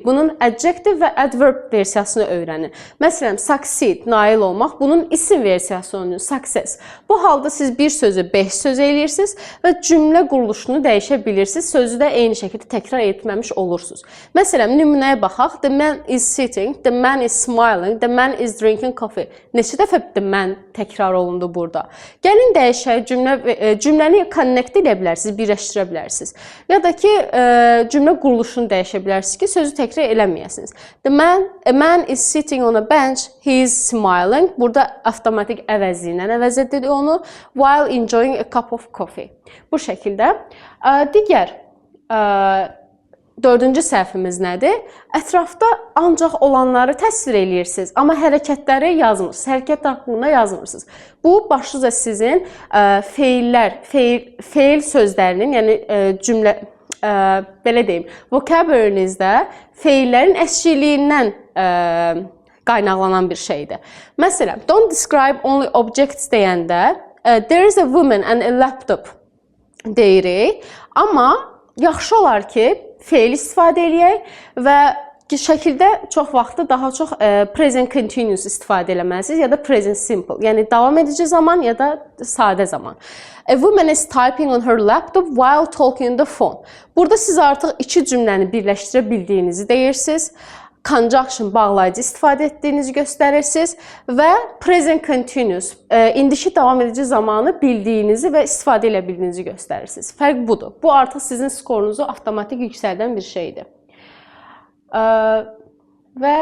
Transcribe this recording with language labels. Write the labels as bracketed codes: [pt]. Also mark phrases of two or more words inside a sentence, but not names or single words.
[az] Bunun adjective və adverb versiyasını öyrənin. Məsələn, succeed, nail olmaq. Bunun isim versiyasını, success. Bu halda siz bir sözü 5 söz eləyirsiniz və cümlə quruluşunu dəyişə bilirsiniz. Sözü də eyni şəkildə təkrar etməmiş olursunuz. Məsələn, nümunəyə baxaq. [en] The man is sitting, the man is smiling, the man is drinking coffee. [az] Neçə dəfə [en] the man [az] təkrar olundu burada? Gəlin dəyişək, cümləni connect edə bilərsiniz, birləşdirə bilərsiniz. Ya da ki, cümlə quruluşunu dəyişə bilərsiniz ki, sözü təkrar eləməyəsiniz. [en] A man is sitting on a bench, he is smiling. [az] Burada avtomatik əvəzi ilə əvəz edilir onu. [en] While enjoying a cup of coffee. [az] Bu şəkildə. Digər 4-cü səhvimiz nədir? Ətrafda ancaq olanları təsvir eləyirsiniz, amma hərəkətləri yazmırsınız, hərəkət haqqında yazmırsınız. Bu, başlıca sizin feil sözlərinin, yəni cümlə, belə deyim, vocabulary'nizdə feillərin əşkiliyindən qaynaqlanan bir şeydir. Məsələn, [en] don't describe only objects deyəndə there is a woman and a laptop deyirik. [az] Amma yaxşı olar ki, feil istifadə eləyək və şəkildə çox vaxtı daha çox [en] present continuous [az] istifadə eləməlisiniz ya da [en] present simple. [az] Yəni, davam edici zaman ya da sadə zaman. [en] A woman is typing on her laptop while talking on the phone. [az] Burada siz artıq 2 cümləni birləşdirə bildiyinizi deyirsiniz. Conjunction, bağlayıcı istifadə etdiyinizi göstərirsiniz və [en] present continuous, [az] indiki davam edici zamanı bildiyinizi və istifadə elə bildiyinizi göstərirsiniz. Fərq budur. Bu artıq sizin skorunuzu avtomatik yüksəldən bir şeydir.